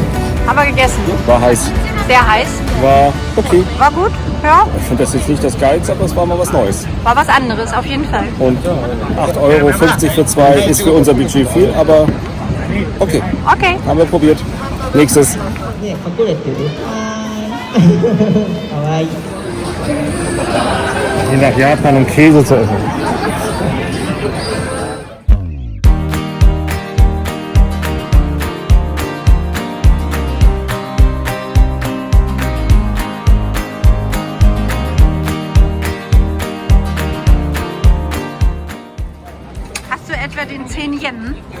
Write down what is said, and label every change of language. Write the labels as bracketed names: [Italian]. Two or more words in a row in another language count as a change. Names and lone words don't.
[German] Haben wir gegessen. War heiß. Sehr heiß. War okay. War gut. Ja. Ich finde das jetzt nicht das Geilste, aber es war mal was Neues. War was anderes, auf jeden Fall. Und 8,50 € für zwei ist für unser Budget viel, aber okay. Okay. Haben wir probiert. Nächstes. [Japanese] ね、隠れてる。はーい。かわいい。 [German] Hier nach Japan, um Käse zu essen. Hast du etwa den 10 Yen?